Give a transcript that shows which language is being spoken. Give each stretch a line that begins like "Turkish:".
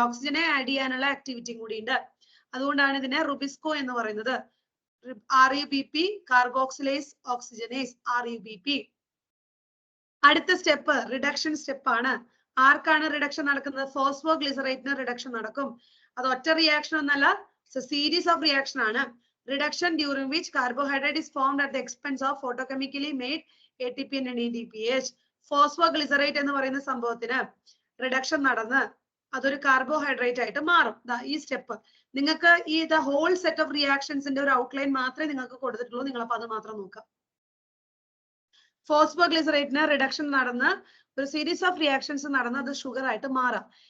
Malayalam: ഓക്സിജനെ add ചെയ്യാനുള്ള ആക്ടിവിറ്റിയും കൂടി ഉണ്ട്. അതുകൊണ്ടാണ് ഇതിനെ റുബിസ്കോ എന്ന് പറയുന്നത്. RUBP, carboxylase oxygenase, RUBP. അടുത്ത സ്റ്റെപ്പ് റിഡക്ഷൻ സ്റ്റെപ്പ് ആണ്. ആർക്കാണ് റിഡക്ഷൻ നടക്കുന്നത്? ഫോസ്ഫോഗ്ലിസറേറ്റിന് റിഡക്ഷൻ നടക്കും. അത് ഒറ്റ റിയാക്ഷൻ ഒന്നല്ല, സീരീസ് ഓഫ് റിയാക്ഷൻ ആണ്.
English: Reduction during which carbohydrate is formed at the expense of photochemically made ATP and NADPH.
Malayalam: ഫോസ്ഫോഗ്ലിസറേറ്റ് എന്ന് പറയുന്ന സംഭവത്തിന് റിഡക്ഷൻ നടന്ന് അതൊരു കാർബോഹൈഡ്രേറ്റ് ആയിട്ട് മാറും. ഈ സ്റ്റെപ്പ് നിങ്ങൾക്ക് ഈ
English: the whole set of
Malayalam: റിയാക്ഷൻസിന്റെ ഒരു ഔട്ട്ലൈൻ മാത്രമേ നിങ്ങൾക്ക് കൊടുത്തിട്ടുള്ളൂ. നിങ്ങളപ്പോ അത് മാത്രം നോക്കാം. ഫോസ്ഫോഗ്ലിസറേറ്റിന് റിഡക്ഷൻ നടന്ന് ഒരു സീരീസ് ഓഫ് റിയാക്ഷൻസ് നടന്ന് അത് ഷുഗർ ആയിട്ട് മാറാം.